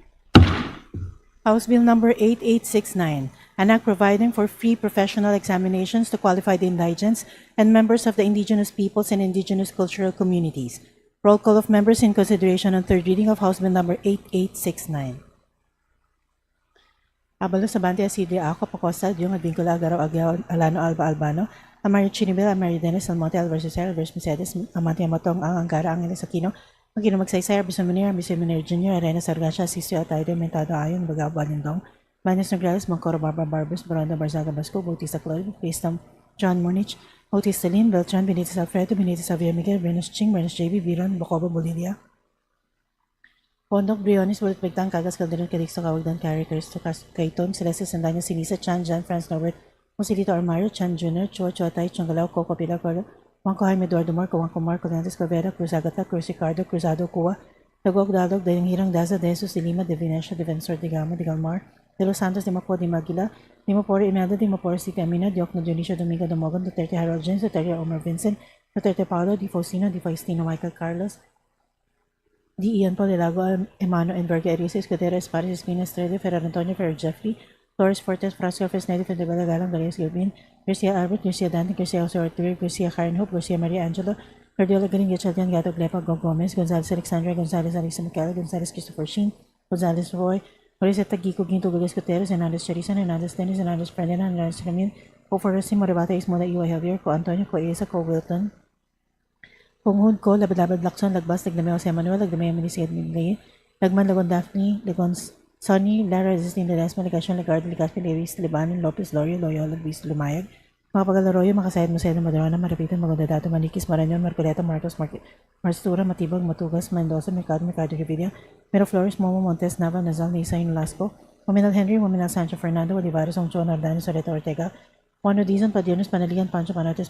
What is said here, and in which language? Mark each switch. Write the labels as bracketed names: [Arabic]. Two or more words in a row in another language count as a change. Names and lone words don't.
[English] House Bill number 8869, an act providing for free professional examinations to qualified indigents and members of the indigenous peoples and indigenous cultural communities. Roll call of members in consideration on third reading of House Bill number 8869. Abalo Sabante Asidre Ako Pacosta Yung Advincula Agaro Agao Alano Alba Albano Amari Chinibel Amari Dennis Almonte Alverso Alverso Mercedes Amante Amatong Ang Angara Angeles Aquino Magino Magsaysay Arbison Munir Arbison Munir Jr. Arena Sargasha Sisio Ataydo Mentado Ayon Bagao Balindong Manos Nograles Mangcoro Barbara Barbers Baranda Barzaga Basco Bautista Claude Pristam John Monich Bautista Lin Beltran Benitez Alfredo Benitez Avia Miguel Venus Ching Venus JB Viron Bocobo Bolivia Pondok Briones Bulit Bigtang Kagas Calderon Calixto Kawagdan Characters to Kaiton Celeste Sandaño Sinisa Chan Jan Franz Norbert Musilito Armario Chan Jr. Chua Chua Tai Changalaw Coco Pilar Cordo Juanco Jaime Eduardo Marco Juanco Marco Lantes Covera Cruz Agata Cruz Ricardo Cruzado Cua Tagwag Dalog, Dayang Hirang Daza, De Jesus de Lima, de Venecia, Defensor de Gama, de Galmar, de Los Santos, de Macua, de Maguila, de Mapore Imelda, de Mapore Sica Amina, de Ocno Dionisio Domingo de Mogan, Duterte Harold James, Duterte Omar Vincent, Duterte Paolo, de Faustino, de Faustino Michael Carlos, de Ian Paul Lago, Emano Enverga Arias, Escudero, Espares, Espina Estrella, Ferrer Antonio, Ferrer Jeffrey, Torres Fortes, Frasco Fresnedi, Fedebala Galang, Galeas Gilbin, Garcia Albert, Garcia Dante, Garcia Jose Ortega, Garcia Karen Hope, Garcia Maria Angelo, Guardiola Galing, Gatchalian, Gato Glepa, Go Gomez, Gonzales Alexandra, Gonzales Alisa Michael, Gonzales Christopher Sheen, Gonzales Roy, Mariseta Gico, Ginto Gales Guterres, Hernandez Cherisan, Hernandez Dennis, Hernandez Ferdinand, Hernandez Ramil, Co Forresti, Moribata Ismola, Iwa Javier, Co Antonio, Co Isa, Co Wilton, Punghud ko, Labad-Labad Lacson, Lagbas, Lagdameo Jose Manuel, Lagdameo Minisiyad Minlay, Lagman Lagon Daphne, Lagon Sonny, Lara Resisting Ledesma, Legasyon, Lagardo, Legaspi, Lewis, Libanon, Lopez, Lorio, Loyola, Luis, Lumayag, mga Pagalaroyo, Makasayad, Museo, Madarona, Marapitan, Magandadato, Manikis, Marañon, Marcoleta, Marcos, Marstura, Matibag, Matugas, Mendoza, Mercado, Revilla, Mero Flores, Momo, Montes, Nava, Nazal, Nisa, Lasco, Mominal Henry, Mominal Sancho Fernando, Olivares, Ongchon, Ardano, Soreto, Ortega, Juan Dizon, Padiones, Panaligan, Pancho Panates,